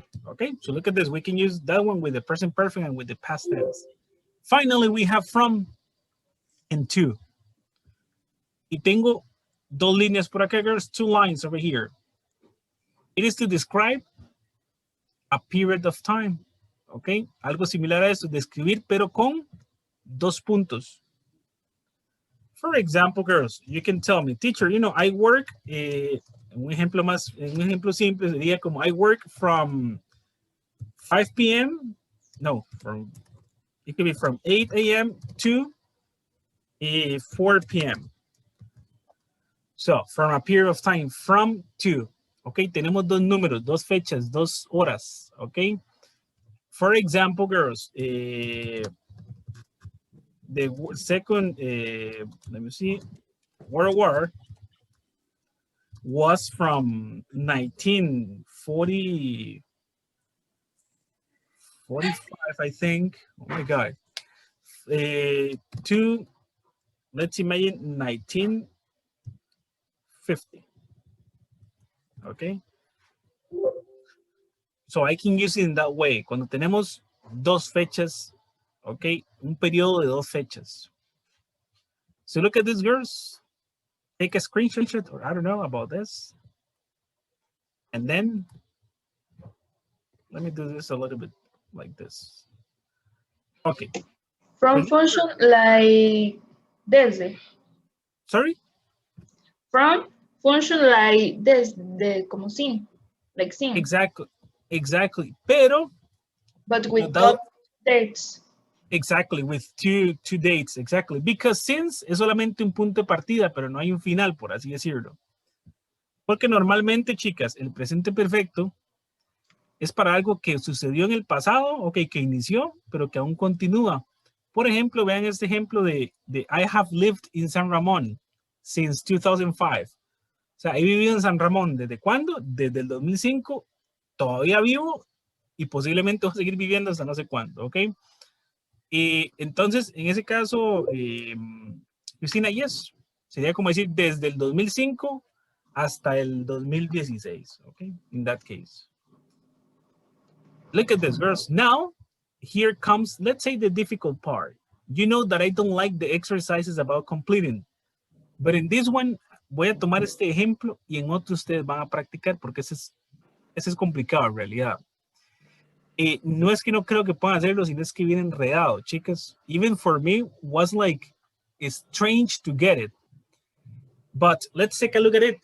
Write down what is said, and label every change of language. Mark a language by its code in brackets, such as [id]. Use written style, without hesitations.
[en] Okay, so look at this. We can use that one with the present perfect and with the past tense. Finally, we have from. and 2. [es] Y tengo dos líneas por acá, girls, [en] 2 lines over here. It is to describe a period of time. ¿Ok? [es] Algo similar a esto, describir, pero con 2 puntos. [en] For example, girls, you can tell me, teacher, you know, I work, [es] un ejemplo simple sería como [en] I work from 5 p.m. No, it could be from 8 a.m. to 4 p.m. So, from a period of time, from to. Ok, [es] tenemos dos números, dos fechas, 2 horas. [en] Ok. For example, girls, the second, let me see, World War was from 1940, 45, I think. Oh my God. To, let's imagine 1950. Okay. So I can use it in that way. [es] Cuando tenemos dos fechas, okay, un periodo de dos fechas. [en] So look at this, girls. Take a screenshot, or I don't know about this. And then, let me do this a little bit like this. Okay. From function like desde. Sorry? From function like desde, [es] como sin, [en] like sin. Exactly. Pero, But without dates. Exactly, with two dates, exactly. [es] Because since es solamente un punto de partida, pero no hay un final, por así decirlo. Porque normalmente, chicas, el presente perfecto es para algo que sucedió en el pasado, ok, que inició, pero que aún continúa. Por ejemplo, vean este ejemplo de I have lived in San Ramón since 2005. O sea, he vivido en San Ramón, ¿desde cuándo? Desde el 2005, todavía vivo y posiblemente voy a seguir viviendo hasta no sé cuándo, ok. Y entonces, en ese caso, Cristina, yes, sería como decir desde el 2005 hasta el 2016, okay, [en] in that case. Look at this, girls. Now, here comes, let's say, the difficult part. You know that I don't like the exercises about completing, but in this one, [es] voy a tomar este ejemplo y en otro ustedes van a practicar porque ese es complicado en realidad. No es que no creo que puedan hacerlo, sino es que viene enredado, chicas. [en] Even for me, was like, it's strange to get it. But let's take a look at it.